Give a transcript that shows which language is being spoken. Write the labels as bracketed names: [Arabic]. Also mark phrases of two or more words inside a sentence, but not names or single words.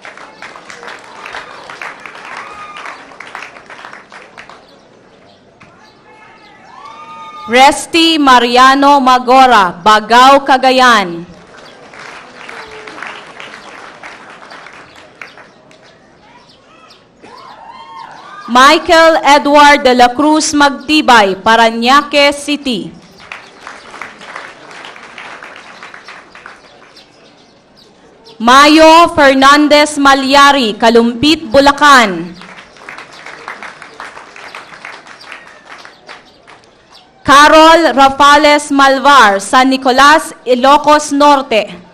[Filipino] Resty Mariano Magora, Bagao, Cagayan. Michael Edward de la Cruz Magtibay, Parañaque City. Mayo Fernandez Malyari, Kalumpit, Bulacan. Carol Rafales Malvar, San Nicolas, Ilocos Norte.